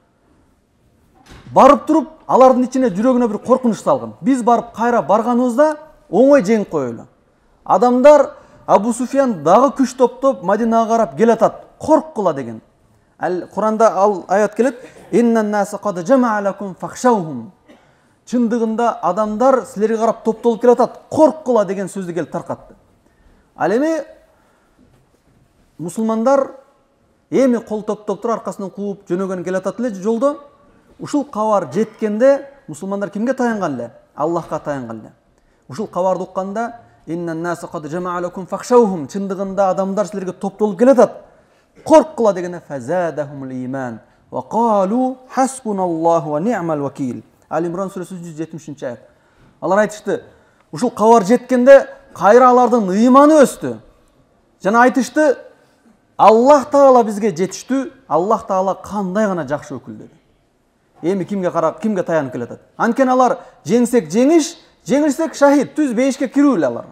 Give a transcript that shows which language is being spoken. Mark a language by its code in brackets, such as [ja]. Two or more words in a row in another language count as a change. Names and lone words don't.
[ky] Барып туруп, алардын ичине жүрөгүнө бир коркунуч салган. Биз барып кайра барганыбызда оңой жеңип коелу. Адамдар Абу Суфьян дагы күч топтоп Мадинага карап келатат, корккула деген. [ar] Куранда ал аят келет: "إن الناس قد جمعوا لكم فاخشوهم." [ky] Чындыгында адамдар силерге карап топтолуп келатат, корккула деген сөздү келип таркатты. Ал эми мусулмандар эми кол топтоп туруп аркасынан кууп жөнөгөн келатат эле жолдо. Ушул кабар жеткенде мусулмандар кимге таянган эле? Аллахка таянган эле. Ушул кабарды укканда [ar] "إن الناس قد جمعوا لكم فاخشوهم", [ky] чындыгында адамдар силерге топтолуп келатат, корккула дегенде [ar] فزادهم إيمانا وقالوا حسبنا الله ونعم الوكيل. [ky] Али Имран сүрөсү 170-аят. Алар айтышты, ушул кабар жеткенде кайра алардын ыйманы өстү. Жана айтышты, Аллах Таала бизге жетиштүү, Аллах Таала кандай гана жакшы өкүл деди. Эми кимге карап, кимге таянып келатат? Анткени алар жеңсек жеңиш, жеңилсек шахид, түз бейишке кирүү эле алар.